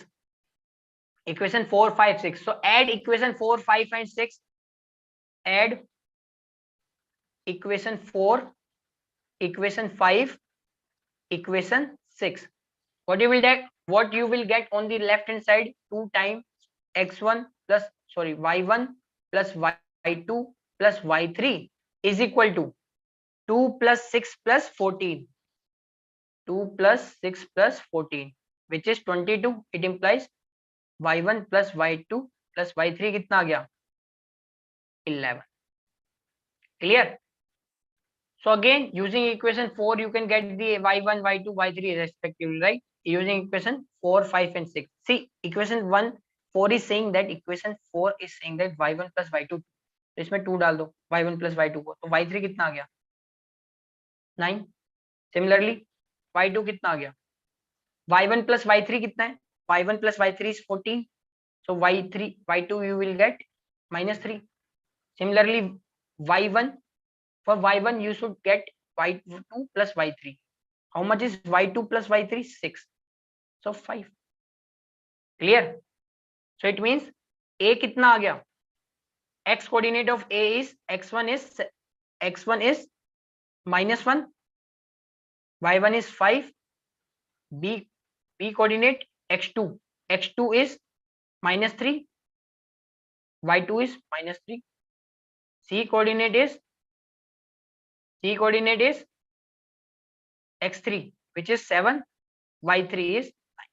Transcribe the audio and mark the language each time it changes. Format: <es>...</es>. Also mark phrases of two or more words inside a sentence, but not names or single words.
<en>Equation 4, 5, 6. So add equation 4, 5 and 6. Add equation 4, equation 5, equation 6. What you will get on the left hand side? 2 times x1 plus y1 plus y2 plus y3 is equal to 2 plus 6 plus 14. 2 plus 6 plus 14, which is 22. It implies y1 plus y2 plus y3</en> <hi>कितना आ गया?</hi> <en>11. Clear? So again, using equation 4, you can get the y1, y2, y3 respectively, right? Using equation 4, 5 and 6. See, equation 4 is saying that y1 plus y2.</en> <hi>तो इसमें 2 डाल दो,</hi> <en>y1 plus y2</en> <hi>को, तो y3 कितना आ गया? 9.</hi> <en>Similarly, y2</en> <hi>कितना आ गया?</hi> <en>y1 plus y3</en> <hi>कितना है?</hi> <en>y1 plus y3 is 14. So y2 you will get -3. Similarly, y1, for y1 you should get y2 plus y3. How much is y2 plus y3? 6. So 5. Clear? So it means a</en> <hi>कितना आ गया?</hi> <en>X coordinate of a is x1 is -1, y1 is 5, b coordinate x2 is -3, y2 is -3, c coordinate is x3, which is 7, y3 is 9.</en>